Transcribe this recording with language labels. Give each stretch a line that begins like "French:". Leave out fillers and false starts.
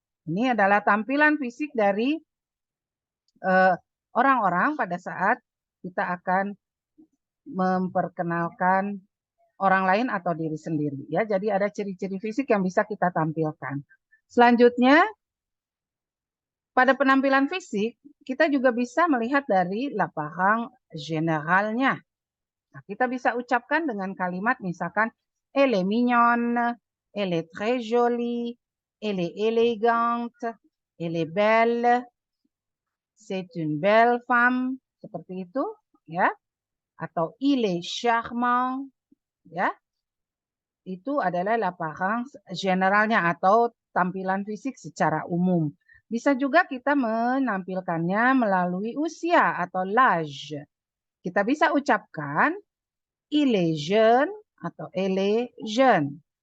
Indonesian: Ini adalah tampilan fisik dari orang-orang pada saat kita akan memperkenalkan orang lain atau diri sendiri. Ya, jadi ada ciri-ciri fisik yang bisa kita tampilkan. Selanjutnya, pada penampilan fisik, kita juga bisa melihat dari l'apparence généralnya. Nah, kita bisa ucapkan dengan kalimat misalkan,
French: elle est mignonne, elle est très jolie, elle est élégante, elle est belle, c'est une belle femme,
Indonesian: seperti itu, ya.
French: Atau il est charmant, ya.
Indonesian: Itu adalah l'apparence généralnya atau tampilan fisik secara umum. Bisa juga kita menampilkannya melalui usia atau l'âge. Kita bisa ucapkan
French: il est jeune atau elle est jeune.